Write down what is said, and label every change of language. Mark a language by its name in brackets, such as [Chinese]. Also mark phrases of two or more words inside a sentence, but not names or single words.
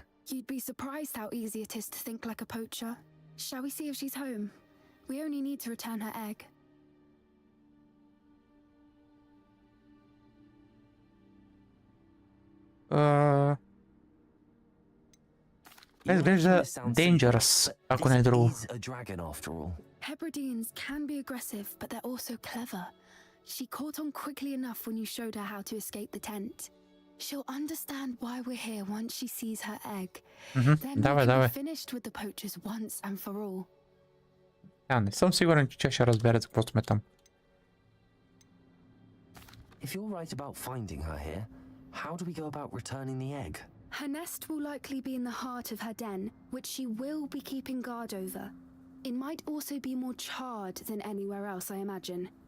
[English] You'd be surprised how easy it is to think like a poacher. Shall we see if she's home? We only need to return her egg. [Bulgarian] Изглежда dangerous, ако не е друго. [English] Hebrideans can be aggressive, but they're also clever. She caught on quickly enough when you showed her how to escape the tent. She'll understand why we're here once she sees her egg. Then [Bulgarian] Давай, [English] we can [Bulgarian] давай. [English] be finished with the poachers once and for all. [Bulgarian] Я не сам сигурен, че тя ще разбере какво сме там. [English] If you're right about finding her here, how do we go about returning the egg? Her nest will likely be in the heart of her den, which she will be keeping guard over. It might also be more charred than anywhere else, I imagine.